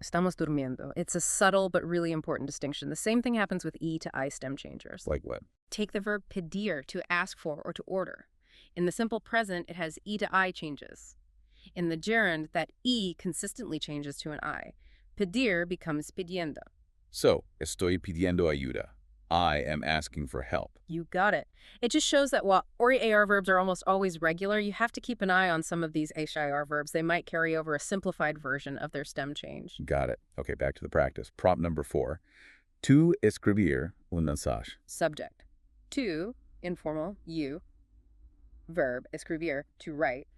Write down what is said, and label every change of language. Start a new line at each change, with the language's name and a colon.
Spanish: Estamos durmiendo.
English: It's a subtle but really important distinction. The same thing happens with E to I stem changers. Like what? Take the verb pedir, to ask for or to order. In the simple present, it has E to I changes. In the gerund, that E consistently changes to an I. Pedir becomes pidiendo.
Spanish: So, estoy pidiendo ayuda.
English: I am asking for help. You got it. It just shows that while OR verbs are almost always regular, you have to keep an eye on some of these HIR verbs. They might carry over a simplified version of their stem change. Got it. Okay, back to the practice. Prompt number 4.
Spanish: Tu escribir un mensaje.
English: Subject. Tu, informal, you. Verb, escribir, to write.